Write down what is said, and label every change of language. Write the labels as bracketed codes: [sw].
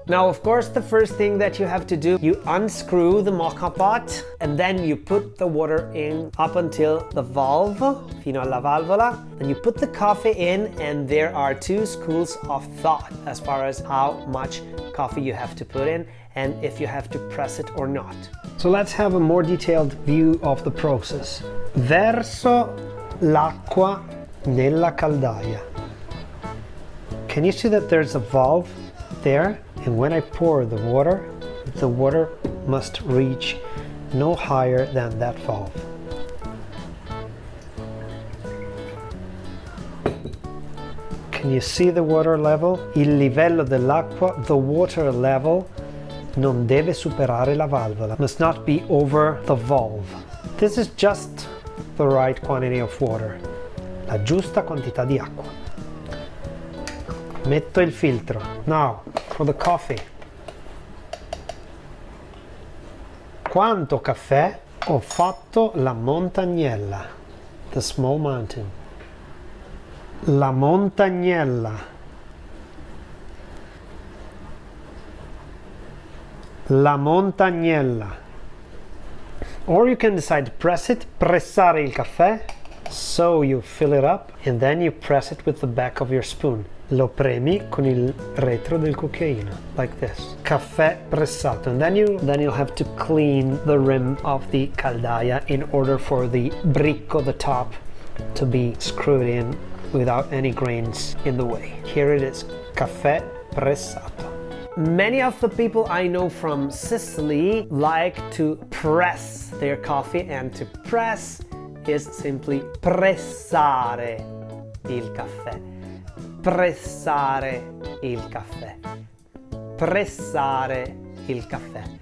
[en] Now, of course, the first thing that you have to do, you unscrew the Moka pot and then you put the water in up until the valve, [it] fino alla valvola. [en] Then you put the coffee in, and there are two schools of thought as far as how much coffee you have to put in and if you have to press it or not. So let's have a more detailed view of the process. [it] Verso l'acqua nella caldaia. [en] Can you see that there's a valve there? And when I pour the water must reach no higher than that valve. Can you see the water level? [it] Il livello dell'acqua, [en] the water level, [it] non deve superare la valvola, [en] must not be over the valve. This is just the right quantity of water, [it] la giusta quantità di acqua. Metto il filtro. [en] Now, for the coffee. [it] Quanto caffè ho fatto la montagnella? [en] The small mountain. [it] La montagnella. La montagnella. [en] Or you can decide to press it, [it] pressare il caffè. [en] So you fill it up and then you press it with the back of your spoon. [it] Lo premi con il retro del cucchiaino, [en] like this. [it] Caffè pressato. [en] And then you'll have to clean the rim of the caldaia in order for the bricco, the top, to be screwed in without any grains in the way. Here it is, [it] caffè pressato. [en] Many of the people I know from Sicily like to press their coffee, and to press is simply [it] pressare il caffè. Pressare il caffè. Pressare il caffè.